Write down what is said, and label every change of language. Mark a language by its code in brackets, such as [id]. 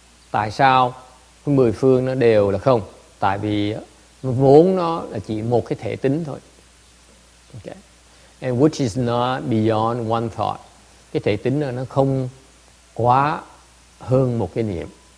[vi] Tại sao cái 10 phương nó đều là không? Tại vì vốn nó là chỉ một cái thể tính thôi. [en] Okay. And which is not beyond one thought. [vi] Cái thể tính đó nó không quá hơn một cái niệm.